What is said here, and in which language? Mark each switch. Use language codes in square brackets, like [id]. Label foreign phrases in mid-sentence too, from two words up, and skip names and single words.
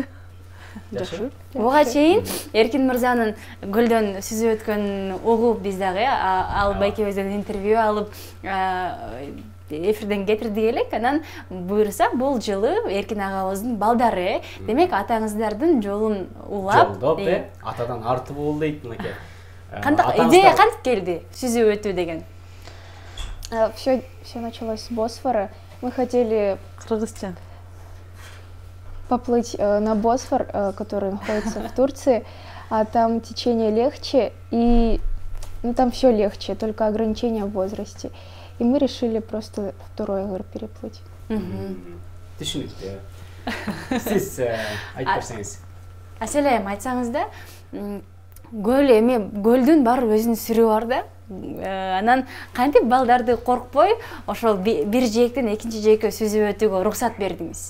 [ky] Буга чейин Эркин мырзанын көлдөн сүзүп өткөн угуп биз дагы ал байкебизден интервью алып эфирден кетирдик элек. Анан буюрса бул жылы Эркин агабыздын балдары, демек атаңыздардын жолун улап, атадан арты болду дейт мынакей. Идея кантип келди сүзүп өтүү деген? [ru] Все началось с Босфора. Мы хотели Кыргызча поплыть на Босфор, который находится в Турции, а там течение легче, и там все легче, только ограничения в возрасте. И мы решили просто второй эгер переплыть. [ky] Түшүнүктүү. Сиз айтып берсеңиз. Асель айым, айтсаңыз да, көлдүн бар өзүнүн сүрү бар да. Анан кантип балдарды коркпой, ошол бир жээктен экинчи жээкке сүзүп өтүүгө уруксат бердиңиз?